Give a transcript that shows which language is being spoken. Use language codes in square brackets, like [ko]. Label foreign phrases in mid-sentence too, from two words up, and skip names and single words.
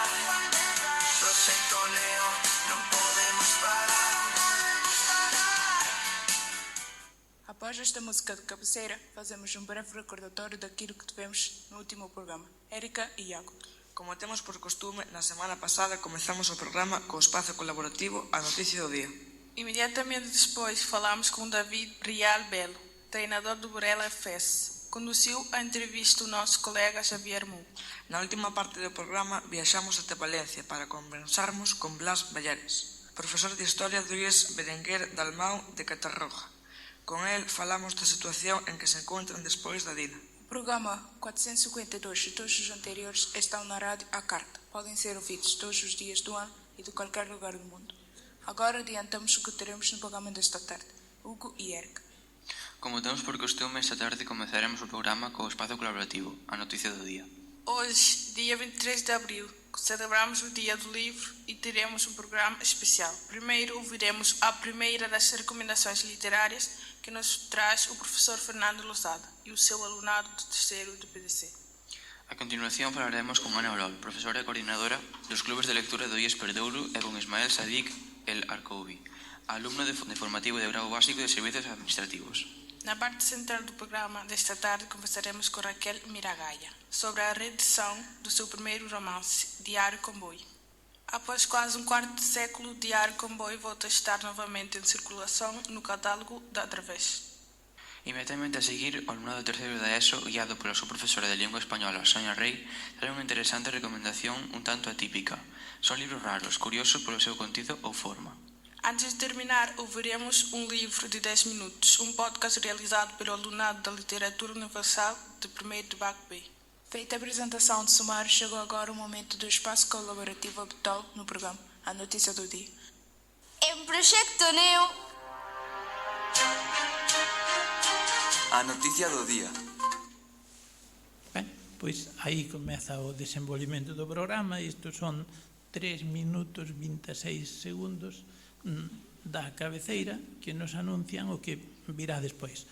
[gl] Proxecto Neo, non podemos parar. [pt] Após esta música de cabeceira, fazemos um breve recordatório daquilo que tivemos no último programa. Érica e Iago. [gl] Como temos por costume, na semana pasada comezamos o programa co espazo colaborativo A Noticia do Día. [pt] Imediatamente depois falámos com David Rial Belo, treinador do Borela FS. Conduziu a entrevista o nosso colega Xavier Mu. [gl] Na última parte do programa viaxamos até Valencia para conversarmos con Blas Ballares, profesor de Historia do IES Berenguer Dalmau de Catarroja. Con el falamos da situación en que se encontran despois da Dina. [pt] O programa 452 e todos os anteriores estão na rádio à carta. Podem ser ouvidos todos os dias do ano e de qualquer lugar do mundo. Agora adiantamos o que teremos no programa desta tarde. Hugo e Érica. [gl] Como temos por costume, esta tarde comezaremos o programa co espazo colaborativo, A Noticia do Día. [pt] Hoje, dia 23 de abril, celebramos o Dia do Livro e teremos um programa especial. Primeiro, ouviremos a primeira das recomendações literárias que nos traz o professor Fernando Lozada e o seu alunado do terceiro do PDC. [gl] A continuación falaremos con Ana Orol, profesora e coordinadora dos clubes de lectura do IES Perdouro, e con Ismael Sadik El Arcoubi, alumno de formativo de grau básico de servicios administrativos. [pt] Na parte central do programa desta tarde conversaremos com Raquel Miragaia sobre a reedição do seu primeiro romance, Diário Comboio. Após quase um quarto de século, Diário Comboio volta a estar novamente em circulação no catálogo da Través. [gl] Inmediatamente a seguir, o alumnado do terceiro da ESO, guiado pola súa profesora de lingua española, Sonia Rey, trae unha interesante recomendación un tanto atípica. Son libros raros, curiosos polo seu contido ou forma. [pt] Antes de terminar, ouviremos um livro de 10 minutos, um podcast realizado pelo alunado da Literatura Universal de 1º de BAC-B. Feita a apresentação de sumário, chegou agora o momento do espaço colaborativo habitual no programa A Notícia do Dia. Em Proxecto Neo. [gl] A noticia do día. Ben, pois aí comeza o desenvolvimento do programa. Isto son 3 minutos 26 segundos da cabeceira que nos anuncian o que virá despois.